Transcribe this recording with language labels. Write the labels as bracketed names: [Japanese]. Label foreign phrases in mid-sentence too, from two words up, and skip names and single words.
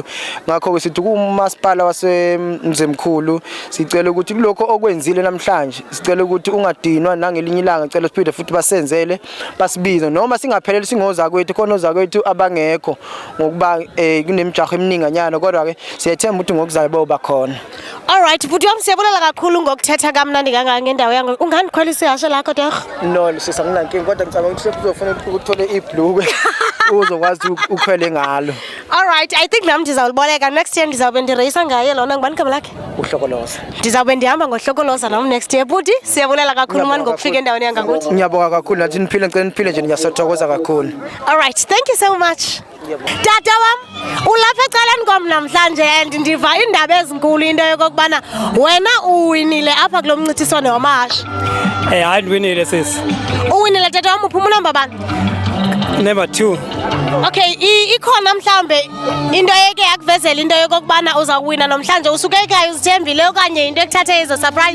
[Zulu] Ngakho ke sithi kuMasipala waseMzimkhulu sicela ukuthi kuloko okwenzile namhlanje sicela ukuthi ungadinwa nangelinye ilanga, sicela siphinde futhi basenzele, basibize noma singapheleli singoza kwethu khona oza kwethu abangekho ngokuba kunemijaho emininganyana, kodwa ke siyethemba ukuthi ngokuzayo boba khona. [Xhosa] Alright, bhuti wami siyabulela kakhulu ngokuthetha kamnandi kangaka ngendawo yangu. Ungandikhwelisa ihashe lakho torho? [Zulu] No, sisanginankingi kodwa ngicabanga ukuthi uzofuna ukuthole ibhlukwe uzokwazi ukhwele ngalo. [English] Alright, I think [Xhosa] nami ndizawuboleka [English] next year, [Xhosa] ndizawube ndireyisa ngaye lona. Ngubani igama lakhe? Uhlokoloza. Ndizawube ndihamba ngohlokoloza nami [English] next year. [Xhosa] Bhuti siyabulela kakhulu mani ngokufika endaweni yangakuthi. [Zulu] Ngiyabonga kakhulu, nathi niphile, ngicela niphile nje, ngiyasathokoza kakhulu. [English] Alright, thank you so much. [Xhosa] Tata wam, ulapha ecaleni kwam namhlanje and ndiva indaba ezinkulu into yokubana wena uwinile apha kulo mncithiswano wamahashi. Hayi ndiwinile sisi. Uwinile tata wam, uphuma unamba bani? [English] Number 2. [Xhosa] Okay, ikhona mhlambe into eke yakuvezela into yokubana uza kuwina namhlanje, usuke ekhaya uzithembile okanye into ekuthathe izo surprise?